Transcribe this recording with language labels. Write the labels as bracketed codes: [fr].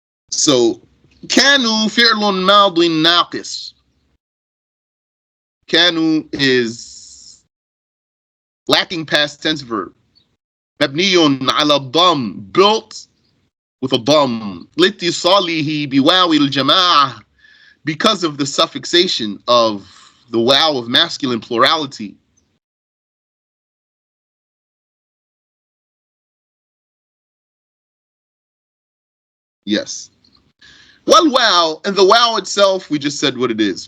[ar] So, كانوا فعل ماض ناقص. [en] كانوا is lacking past tense verb. [ar] مبني على الضم, [en] built with a [ar] ضم. لاتصاله بواو الجماعة, [en] because of the suffixation of the wow of masculine plurality. Yes. Well, wow, and the wow itself, we just said what it is.